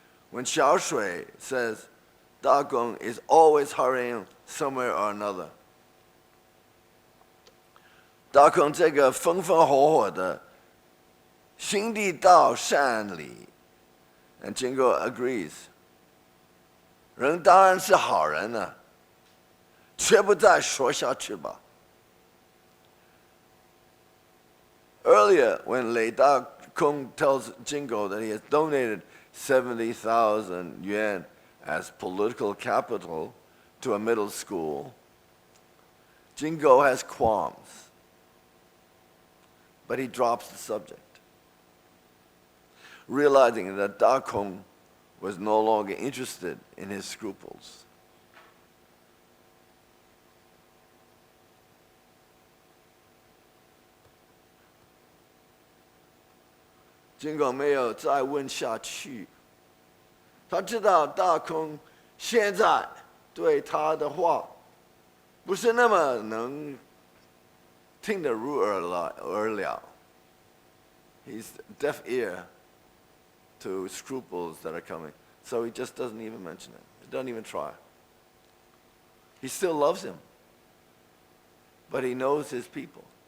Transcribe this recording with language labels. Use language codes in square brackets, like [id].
[en] When Xiao Shui says, Da Gong is always hurrying somewhere or another, Da Gong [zh] 这个风风火火的心地道善理 [en] and Jingo agrees. [zh] 人当然是好人呢，却不再说下去吧。 [en] Earlier, when Lei Da Kong tells Jingo that he has donated 70,000 yuan as political capital to a middle school, Jingo has qualms, but he drops the subject, realizing that Da Kong was no longer interested in his scruples. [zh] Jingo 没有再问下去，他知道大空现在对他的话不是那么能听得入耳了。 [en] He's deaf ear to scruples that are coming, so he just doesn't even mention it. He doesn't even try. He still loves him, but he knows his people.